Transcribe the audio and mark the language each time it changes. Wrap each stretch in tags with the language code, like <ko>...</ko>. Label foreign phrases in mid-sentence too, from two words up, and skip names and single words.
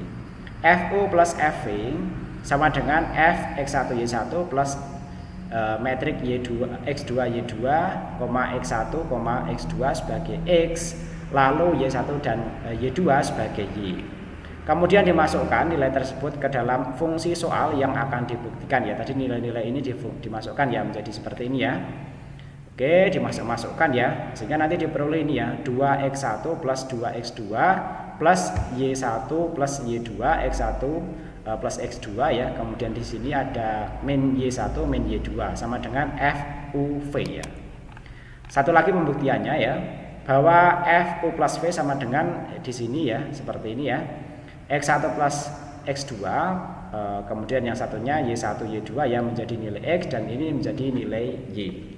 <id>FU plus FV sama dengan F X1 Y1 plus metrik Y2 X2 Y2, X1, X2 sebagai X, lalu Y1 dan Y2 sebagai Y. Kemudian dimasukkan nilai tersebut ke dalam fungsi soal yang akan dibuktikan ya. Tadi nilai-nilai ini dimasukkan ya menjadi seperti ini ya. Oke, dimasukkan ya, sehingga nanti diperoleh ini ya, 2X1 plus 2X2 plus Y1 plus Y2 X1 plus X2 ya. Kemudian di sini ada min Y1 min Y2 sama dengan FUV ya. Satu lagi pembuktiannya ya, bahwa FU plus V sama dengan di sini ya, seperti ini ya, X1 plus X2, kemudian yang satunya Y1 Y2 ya menjadi nilai X dan ini menjadi nilai Y.</id>